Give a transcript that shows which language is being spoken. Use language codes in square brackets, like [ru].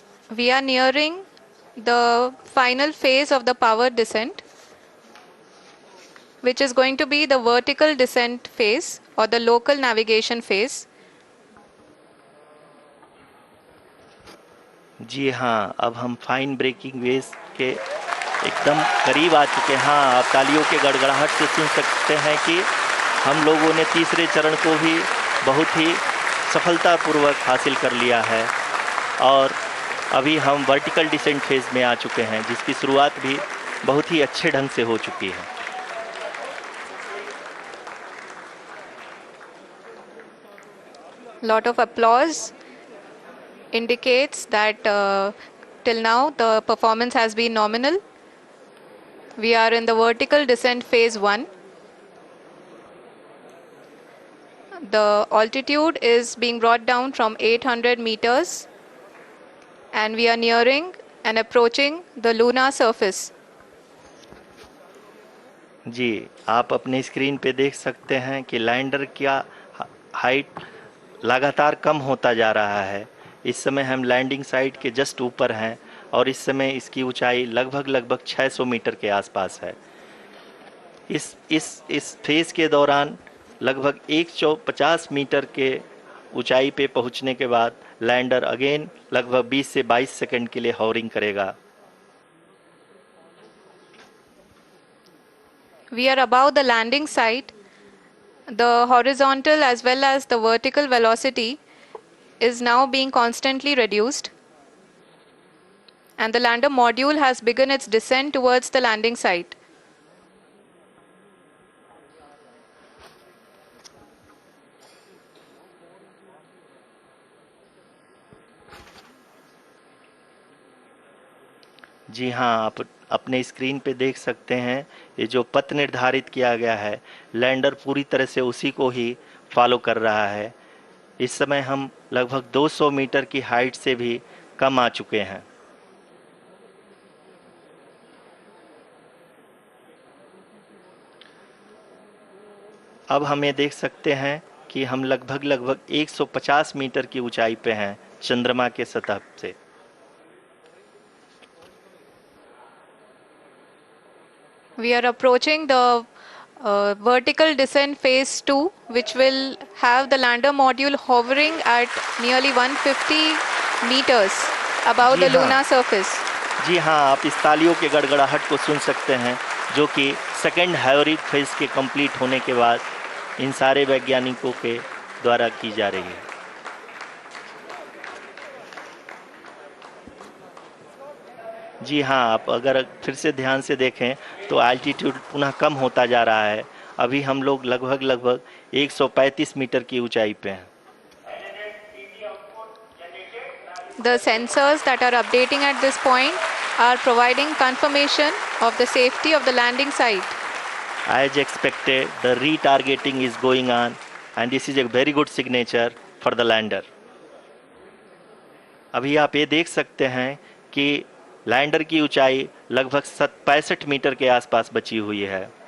[en] We are nearing the final phase of the power descent, which is going to be the vertical descent phase or the local navigation phase. [hi] जी हाँ, अब हम fine breaking wave के एकदम करीब आ चुके हैं। हाँ, आप तालियों के गड़गड़ाहट से सुन सकते हैं कि हम लोगों ने तीसरे चरण को भी बहुत ही सफलतापूर्वक हासिल कर लिया है और अभी हम वर्टिकल डिसेंट फेज में आ चुके हैं, जिसकी शुरुआत भी बहुत ही अच्छे ढंग से हो चुकी है। [en] Lot of applause indicates that till now the performance has been nominal. We are in the vertical descent phase 1. The altitude is being brought down from 800 meters, and we are nearing and approaching the lunar surface. [hi] जी, आप अपनी screen पे देख सकते हैं कि lander का height लगातार कम होता जा रहा है। इस समय हम लैंडिंग साइट के जस्ट ऊपर हैं और इस समय इसकी ऊंचाई लगभग 600 मीटर के आसपास है। इस फेज के दौरान लगभग 150 मीटर के ऊंचाई पे पहुंचने के बाद लैंडर अगेन लगभग 20 से 22 सेकंड के लिए हॉवरिंग करेगा। [en] We are above the landing site. The horizontal as well as the vertical velocity is now being constantly reduced, and the lander module has begun its descent towards the landing site. [hi] जी हाँ, आप अपने screen पे देख सकते हैं ये जो पथ निर्धारित किया गया है, लैंडर पूरी तरह से उसी को ही फॉलो कर रहा है। इस समय हम लगभग 200 मीटर की हाइट से भी कम आ चुके हैं। अब हम ये देख सकते हैं कि हम लगभग 150 मीटर की ऊंचाई पे हैं चंद्रमा के सतह से। [en] We are approaching the vertical descent phase 2, which will have the lander module hovering at nearly 150 meters above [hi] ji [en] the [hi] हाँ। [en] lunar surface. [hi] जी हाँ, आप इस तालियों के गड़गड़ाहट को सुन सकते हैं जो कि सेकेंड हैवरिक फेज के कंप्लीट होने के बाद इन सारे वैज्ञानिकों के द्वारा की जा रही है। जी हाँ, आप अगर फिर से ध्यान से देखें तो एल्टीट्यूड पुनः कम होता जा रहा है। अभी हम लोग लगभग 135 मीटर की ऊंचाई पे हैं। [en] The sensors that are updating at this point are providing confirmation of the safety of the landing site. As expected, the retargeting is going on and this is a very good signature for the lander. [hi] अभी आप ये देख सकते हैं कि lander की ऊंचाई लगभग 65 मीटर के आसपास बची हुई है।